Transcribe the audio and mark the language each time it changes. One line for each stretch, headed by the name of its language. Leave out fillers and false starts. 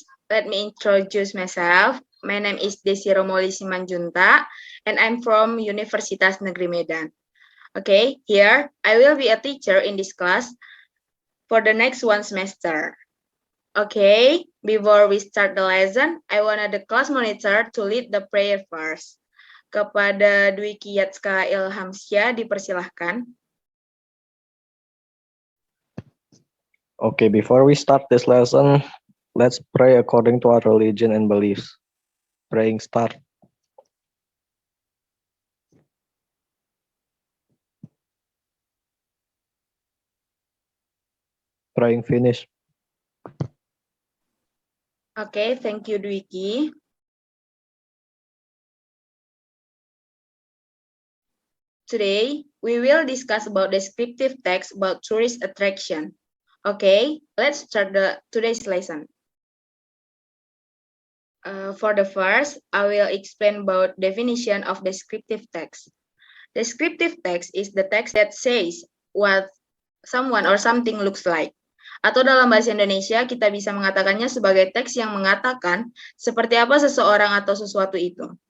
English: Let me introduce myself. My name is Desi Romoli Simanjunta, and I'm from Universitas Negeri Medan. Okay, here I will be a teacher in this class for the next one semester. Okay, before we start the lesson, I wanted the class monitor to lead the prayer first.
Indonesian: Kepada Dwiki Yatska Ilhamsyah dipersilahkan.
English: Okay, before we start this lesson, let's pray according to our religion and beliefs. Praying start. Praying finish. Okay, thank you Dwiki. Today, we will discuss about descriptive text about tourist attraction. Okay, let's start today's lesson. For the first, I will explain about definition of descriptive text. Descriptive text is the text that says what someone or something looks like.
Indonesian: Atau dalam bahasa Indonesia, kita bisa mengatakannya sebagai teks yang mengatakan seperti apa seseorang atau sesuatu itu.